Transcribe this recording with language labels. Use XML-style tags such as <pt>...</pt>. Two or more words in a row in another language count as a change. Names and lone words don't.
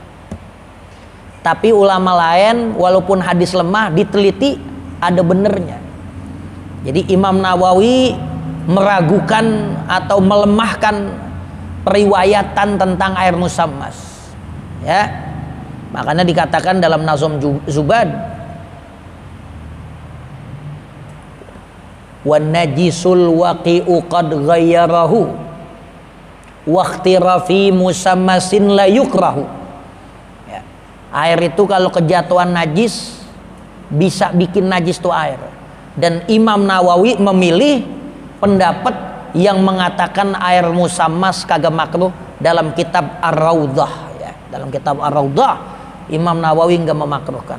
<id>Tapi ulama lain walaupun hadis lemah diteliti ada benernya. Jadi Imam Nawawi meragukan atau melemahkan periwayatan tentang air musammas, ya. Makanya dikatakan dalam Nazm Zubad,</id> <ar>والنجس الواقع قد غيره واختراف مشمس لا يكره.</ar> <id>Ya. Air itu kalau kejatuhan najis bisa bikin najis tuh air. Dan Imam Nawawi memilih pendapat yang mengatakan air musammas kagak makruh dalam kitab Ar-Raudhah, ya. Dalam kitab Ar-Raudhah Imam Nawawi enggak memakruhkan.</id>